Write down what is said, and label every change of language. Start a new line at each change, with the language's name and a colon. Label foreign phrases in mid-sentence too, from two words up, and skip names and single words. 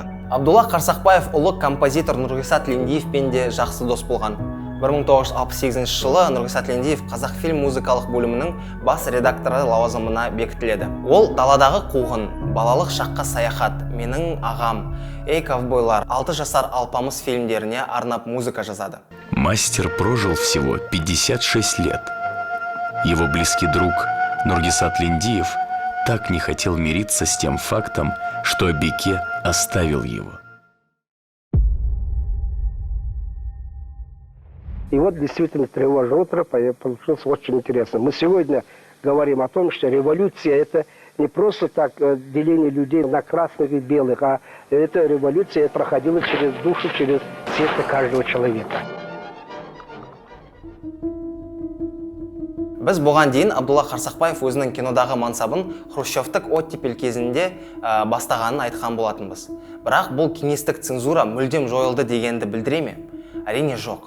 Kazakh: Абдулла Қарсақбаев ұлы композитор Нұрғисат Лендиевпен де жақсы дос болған. 1968 жылы Нұрғисат Лендиев Қазақфильм музыкалық бөлімінің бас редакторы лауазымына бекітіледі. Ол Даладағы қуғын, Балалық шаққа саяхат, Менің ағам, Эй ковбойлар, 6 жасар Алпамыс фильмдеріне арнап музыка жазады.
Russian: Мастер прожил всего 56 лет. Его близкий друг Нургисат Лендиев так не хотел мириться с тем фактом, что Абике оставил его. И вот действительно «Тревожное утро» получилось очень интересно. Мы сегодня говорим о том, что революция – это не просто так деление людей на красных и белых, а эта революция проходила через душу, через сердце каждого человека.
Kazakh: Біз бұған дейін Абдулла Қарсақбаев өзінің кинодағы мансабын хрущевтік оттепель кезінде бастағанын айтқан болатынбыз. Бірақ бұл кеңестік цензура мүлдем жойылды дегенді білдіре ме? Әрине жоқ.